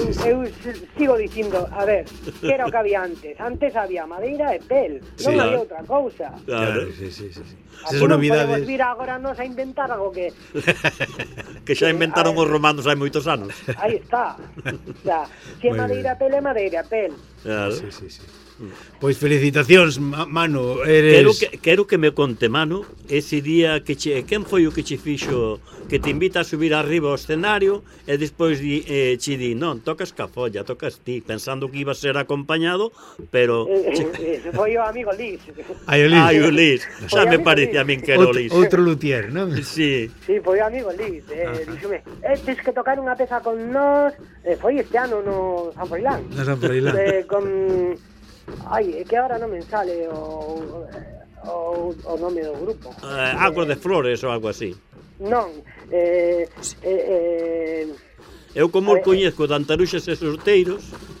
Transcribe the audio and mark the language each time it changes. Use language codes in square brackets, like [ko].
[gl] Eu sigo dicindo, a ver, que era o que había antes había madeira e pel, non sí, había outra cousa. Claro, sí. Así non podemos vir agora nos a inventar algo que que xa inventaron os romanos hai moitos anos. Aí está, xa, se é madeira e pel, é madeira e pel. Claro. Pois felicitacións, Manu, eres... Quero que me conte, Manu, ese día que che... Quen foi o que che fixo que te invita a subir arriba ao escenario e despois che di, non, tocas ca folla, tocas ti, pensando que iba a ser acompañado, pero... Foi o amigo Liz. Ai, o Liz. Ai, o Liz. Xa me parecía a min que era o Liz. Outro luthier, non? Sí. Sí, foi o amigo Liz. Tens que tocar unha peza con nós. Foi este ano no San Froilán. No San Froilán. Con... [es] Ay, es que ahora no me sale o nombre del grupo. Agua de flores o algo así. No. [gl] Eu como el coñezco de Antaruxas e Sorteiros.